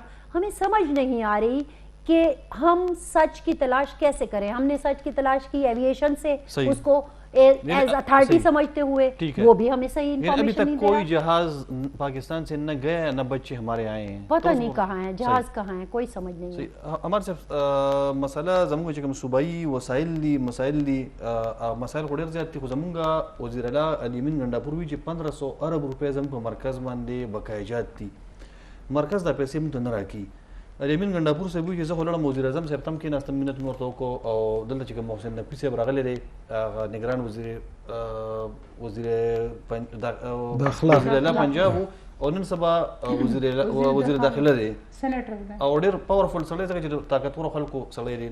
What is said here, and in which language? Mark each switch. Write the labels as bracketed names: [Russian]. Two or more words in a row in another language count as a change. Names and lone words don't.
[Urdu] ہمیں سمجھ نہیں آ رہی کہ ہم سچ کی تلاش کیسے کریں. ہم نے سچ کی تلاش کی ایویشن سے، اس کو ایز اتھارٹی سمجھتے ہوئے، وہ بھی ہمیں صحیح انفارمیشن نہیں دے رہا. ابھی تک کوئی جہاز پاکستان سے نہ گئے نہ بچے ہمارے آئے ہیں، پتہ نہیں کہاں ہیں جہاز، کہاں ہیں، کوئی سمجھ نہیں ہے. ہمارے صاحب مسئلہ [Pashto] زمونږ چې کوم صوبایي وسایل دي، مسایل دي، مسایل خو ډېر زیات دي، خو زمونږ وزیر اعلی الیمین ګنډاپور وایي چې 1500 ارب روپۍ زموږ په مرکز باندې بقایجات دي، مرکز دا پیسې موږ ته نه راکوي. الیمین ګنډاپور صاحب وایي چې زه خو لاړم وزیر اعظم صاحب ته هم کېناستم، مینت مې ورته وکړو، او دلته چې کوم محسن نقوي صاحب راغلی دی نگران وزیر داخله پنجاب او نن سبا وزیر داخله دی او ډېر پاورفل سړی ځکه چې طاقتورو خلکو سړی دی.